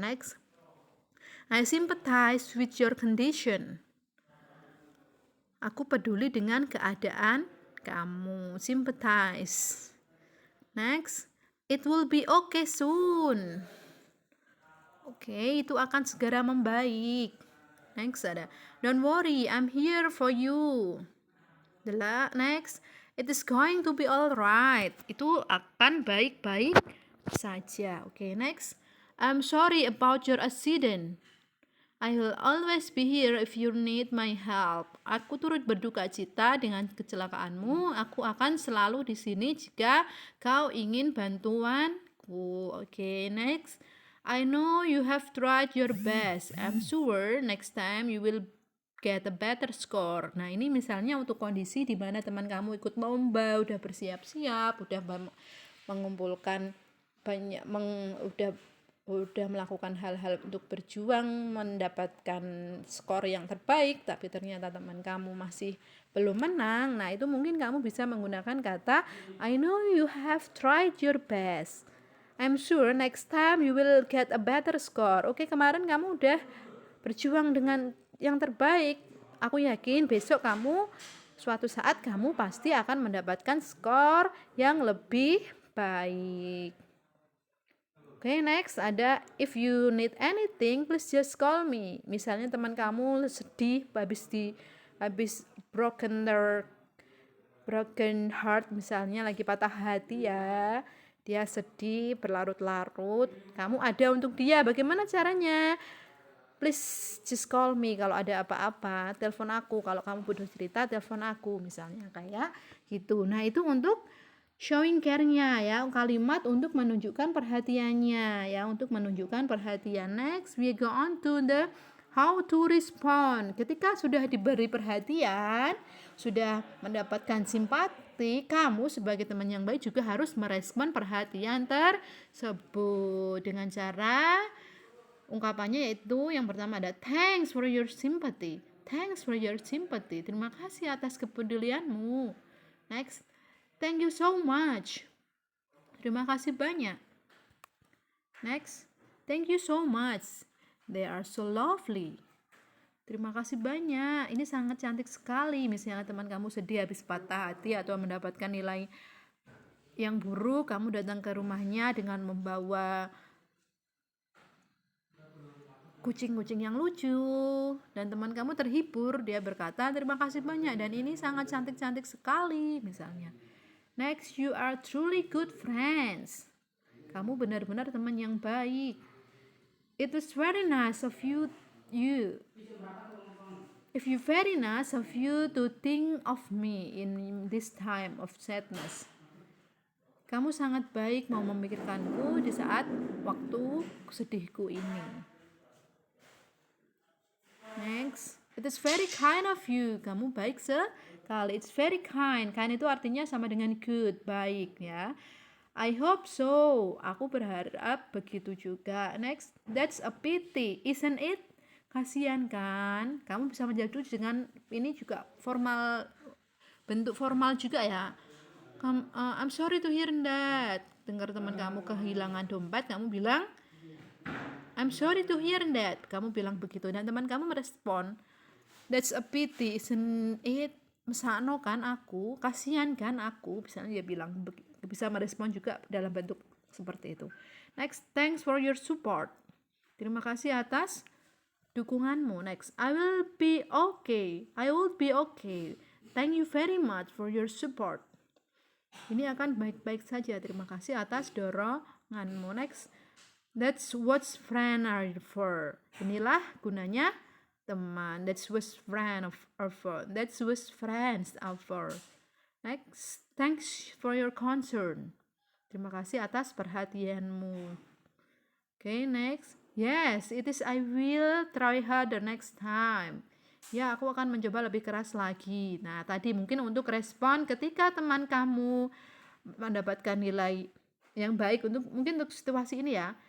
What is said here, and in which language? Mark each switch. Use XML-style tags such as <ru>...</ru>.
<en>Next, I sympathize with your condition.</en> <id>Aku peduli dengan keadaan kamu.</id> <en>Sympathize. Next, it will be okay soon.</en> <id>Oke, itu akan segera membaik.</id> <en>Next ada, don't worry, I'm here for you. Next, it is going to be alright.</en> <id>Itu akan baik-baik saja.</id> <en>Oke, next, I'm sorry about your accident. I will always be here if you need my help.</en> <id>Aku turut berduka cita dengan kecelakaanmu. Aku akan selalu di sini jika kau ingin bantuanku.</id> <en>Okay, next. I know you have tried your best. I'm sure next time you will get a better score.</en> <id>Nah, ini misalnya untuk kondisi di mana teman kamu ikut lomba, udah bersiap-siap, udah mengumpulkan banyak, udah melakukan hal-hal untuk berjuang mendapatkan skor yang terbaik, tapi ternyata teman kamu masih belum menang. Nah itu mungkin kamu bisa menggunakan kata</id> <en>I know you have tried your best, I'm sure next time you will get a better score.</en> <id>Oke, kemarin kamu udah berjuang dengan yang terbaik, aku yakin besok suatu saat kamu pasti akan mendapatkan skor yang lebih baik.</id> <en>Oke, next ada if you need anything please just call me.</en> <id>Misalnya teman kamu sedih habis broken heart, misalnya lagi patah hati ya, dia sedih berlarut-larut, kamu ada untuk dia. Bagaimana caranya?</id> <en>Please just call me,</en> <id>kalau ada apa-apa telepon aku, kalau kamu butuh cerita telepon aku, misalnya kayak gitu. Nah, itu untuk showing care-nya ya, kalimat untuk menunjukkan perhatiannya ya, untuk menunjukkan perhatian.</id> <en>Next we go on to the how to respond.</en> <id>Ketika sudah diberi perhatian, sudah mendapatkan simpati, kamu sebagai teman yang baik juga harus merespon perhatian tersebut dengan cara ungkapannya, yaitu yang pertama ada</id> <en>thanks for your sympathy. Thanks for your sympathy.</en> <id>Terima kasih atas kepedulianmu.</id> <en>Next, thank you so much.</en> <id>Terima kasih banyak.</id> <en>Next, thank you so much. They are so lovely.</en> <id>Terima kasih banyak. Ini sangat cantik sekali. Misalnya teman kamu sedih habis patah hati atau mendapatkan nilai yang buruk, kamu datang ke rumahnya dengan membawa kucing-kucing yang lucu dan teman kamu terhibur, dia berkata terima kasih banyak dan ini sangat cantik-cantik sekali misalnya.</id> <en>Next, you are truly good friends.</en> <id>Kamu benar-benar teman yang baik.</id> <en>It was very nice of you if you very nice of you to think of me in this time of sadness.</en> <id>Kamu sangat baik mau memikirkanku di saat waktu sedihku ini.</id> <en>Next, it is very kind of you.</en> <id>Kamu baik sekali.</id> <en>It's very kind.</en> <id>Kind itu artinya sama dengan good, baik ya.</id> <en>I hope so.</en> <id>Aku berharap begitu juga.</id> <en>Next, that's a pity, isn't it?</en> <id>Kasian kan? Kamu bisa menjadi dengan ini juga formal, bentuk formal juga ya.</id> <en>I'm sorry to hear that.</en> <id>Dengar teman kamu kehilangan dompet, kamu bilang</id> <en>I'm sorry to hear that.</en> <id>Kamu bilang begitu dan teman kamu merespon,</id> <en>that's a pity, isn't it?</en> <id>Mesakno kan aku, kasihan kan aku. Misalnya dia bilang, bisa merespon juga dalam bentuk seperti itu.</id> <en>Next, thanks for your support.</en> <id>Terima kasih atas dukunganmu.</id> <en>Next, I will be okay. I will be okay. Thank you very much for your support.</en> <id>Ini akan baik-baik saja. Terima kasih atas doronganmu.</id> <en>Next, that's what friends are for.</en> <id>Inilah gunanya teman.</id> <en>That's what friends are for. That's what friends are for. Next, thanks for your concern.</en> <id>Terima kasih atas perhatianmu.</id> <en>Okay, next. Yes, it is. I will try harder next time.</en> <id>Ya, aku akan mencoba lebih keras lagi. Nah, tadi mungkin untuk respon ketika teman kamu mendapatkan nilai yang baik mungkin untuk situasi ini ya.</id>